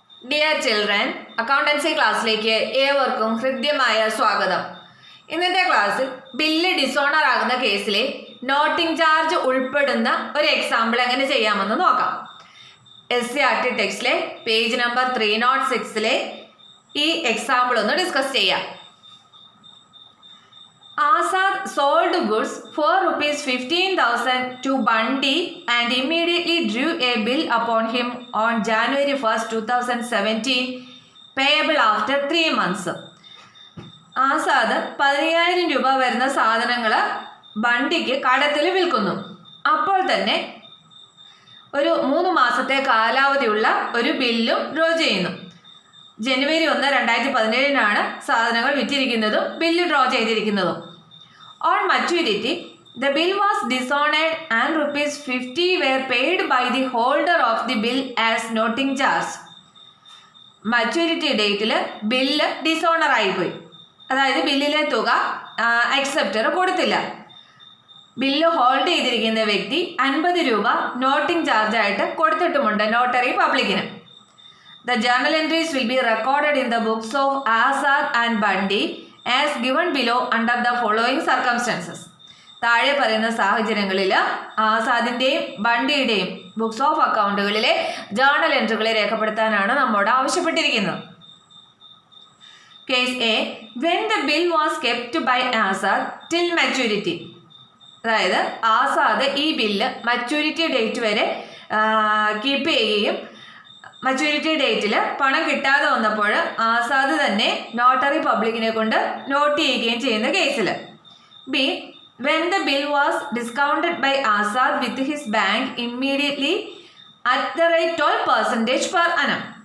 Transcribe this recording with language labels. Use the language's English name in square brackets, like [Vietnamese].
[Malayalam] Dear children, accountancy ക്ലാസ്സിലേക്ക് ഏവർക്കും ഹൃദ്യമായ സ്വാഗതം. ഇന്നത്തെ ക്ലാസ്സിൽ ബില്ല് ഡിസോണർ ആകുന്ന കേസിലെ നോട്ടിംഗ് ചാർജ് ഉൾപ്പെടുന്ന ഒരു എക്സാമ്പിൾ എങ്ങനെ ചെയ്യാമെന്ന് നോക്കാം. SCERT ടെക്സ്റ്റിലെ പേജ് നമ്പർ 306 ഈ എക്സാമ്പിൾ ഒന്ന് ഡിസ്കസ് ചെയ്യാം. [English] Azad sold goods for ₹15,000 to Bundy and immediately drew a bill upon him on January 1st, 2017, payable after 3 months. [Malayalam] Azad 15,000 രൂപ വരുന്ന സാധനങ്ങൾ ബണ്ടിക്ക് കടത്തിൽ വിൽക്കുന്നു. അപ്പോൾ തന്നെ ഒരു 3 മാസത്തെ കാലാവധിയുള്ള ഒരു ബില്ലും ഡ്രോ ചെയ്യുന്നു. ജനുവരി 1, 2017 സാധനങ്ങൾ വിറ്റിരിക്കുന്നതും bill draw ചെയ്തിരിക്കുന്നതും. [English] On maturity, the bill was dishonored and ₹50 were paid by the holder of the bill as noting charge. [Malayalam] Maturity ഡേറ്റിൽ bill dishonour ആയിപ്പോയി, അതായത് ബില്ലിലെ തുക അക്സെപ്റ്റർ കൊടുത്തില്ല. ബില്ല് ഹോൾഡ് ചെയ്തിരിക്കുന്ന വ്യക്തി 50 രൂപ നോട്ടിംഗ് ചാർജായിട്ട് കൊടുത്തിട്ടുമുണ്ട് നോട്ടറി പബ്ലിക്കിന്. [English] The journal entries will be recorded in the books of Azad and Bundy as given below under the following circumstances. [Malayalam] താഴെ പറയുന്ന സാഹചര്യങ്ങളിൽ ആസാദിൻ്റെയും ബണ്ടിയുടെയും ബുക്സ് ഓഫ് അക്കൗണ്ടുകളിലെ ജേർണൽ എൻട്രികളെ രേഖപ്പെടുത്താനാണ് നമ്മോട് ആവശ്യപ്പെട്ടിരിക്കുന്നത്. [English] Case A, when the bill was kept by Azad till maturity. [Malayalam] അതായത് ആസാദ് ഈ bill maturity date വരെ keep ചെയ്യുകയും maturity ഡേറ്റിൽ പണം കിട്ടാതെ വന്നപ്പോൾ ആസാദ് തന്നെ നോട്ടറി പബ്ലിക്കിനെ കൊണ്ട് നോട്ട് ചെയ്യുകയും ചെയ്യുന്ന കേസിൽ. [English] B, when the bill was discounted by Azad with his bank immediately at the rate 12% per annum.